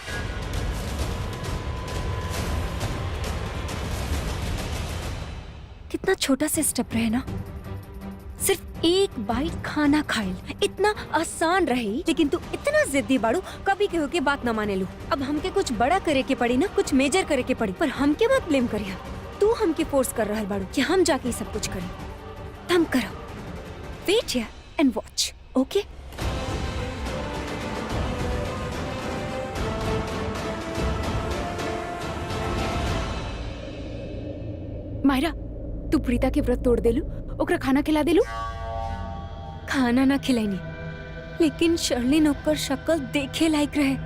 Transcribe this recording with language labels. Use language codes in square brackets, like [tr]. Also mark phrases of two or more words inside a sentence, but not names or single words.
[bho] कितना छोटा सा स्टेप रहे ना, सिर्फ एक बाइट खाना खाइल, इतना आसान रही। लेकिन तू इतना जिद्दी बाड़ू, कभी केहू के बात ना माने लू। अब हमके कुछ बड़ा करे के पड़ी ना, कुछ मेजर करे के पड़ी, पर हमके मत ब्लेम करिया। तू हमके फोर्स कर रहल बाड़ू कि हम जाके ये सब कुछ करें। हम करो, [en] wait here and watch, okay? [bho] मायरा, तू प्रीता के व्रत तोड़ देलू, ओकरा खाना खिला देलू। खाना ना खिलाईनी, लेकिन शर्लिन ओकर शक्ल देखे लायक रहे।